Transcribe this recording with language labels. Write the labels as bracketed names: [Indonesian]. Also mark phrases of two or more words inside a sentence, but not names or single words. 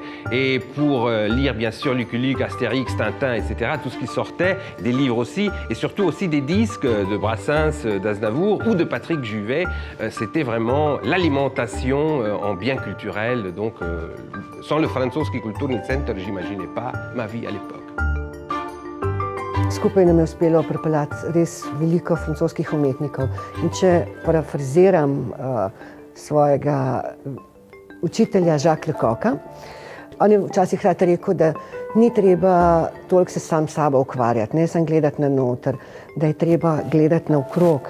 [French] Et pour lire bien sûr Lucky Luke, Astérix, Tintin, etc., tout ce qui sortait, des livres aussi, et surtout aussi des disques de Brassens, d'Aznavour ou de Patrick Juvet. C'était vraiment l'alimentation en biens culturels. Donc sans le Francoski Kulturni Center, j'imaginais pas ma vie à l'époque. [Slovenian] Skupaj nam je uspelo pripeljati res veliko francoskih umetnikov. In če parafraziram svojega učitelja Jacques Lecoqa, on je včasih rad rekel, da ni treba toliko se sam sabo ukvarjati, ne samo gledati na noter, da je treba gledati naokrog.